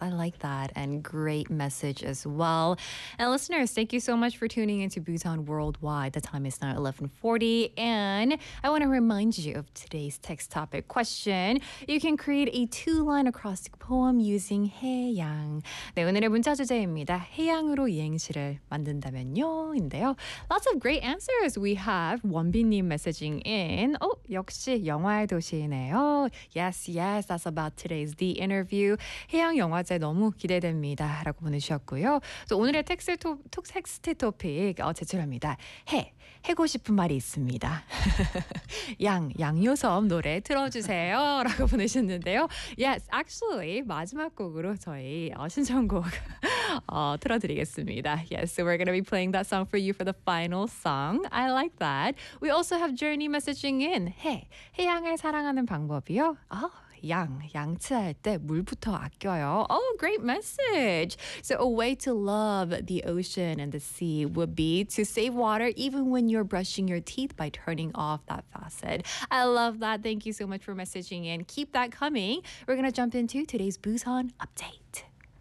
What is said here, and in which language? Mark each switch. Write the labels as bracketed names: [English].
[English] I like that, and great message as well. And listeners, thank you so much for tuning into Busan Worldwide. The time is now 11:40, and I want to remind you of today's text topic question. You can create a two-line acrostic poem using 해양. [Korean] 네, 오늘의 문자 주제입니다. 해양으로 이행시를 만든다면요인데요. [English] Lots of great answers. We have 원빈님 messaging in. [Korean] Oh, 역시 영화의 도시네요. [English] Yes, yes, that's about today's The Interview. [Korean] 해양 영화제 너무 기대됩니다. 라고 보내주셨고요. 또 오늘의 텍스트 토픽 제출합니다. 해, 해고 싶은 말이 있습니다. 양, 양요섬 노래 틀어주세요. 라고 보내셨는데요. [English] Yes, actually, [Korean] 마지막 곡으로 저희 신청곡 틀어드리겠습니다. [English] Yes, so we're going to be playing that song for you for the final song. I like that. We also have Journey messaging in. [Korean] 해, 해양을 사랑하는 방법이요. 아, 양, 양치할 때 물부터 아껴요. [English] Oh, great message. So a way to love the ocean and the sea would be to save water even when you're brushing your teeth by turning off that faucet. I love that. Thank you so much for messaging in. Keep that coming. We're going to jump into today's Busan update.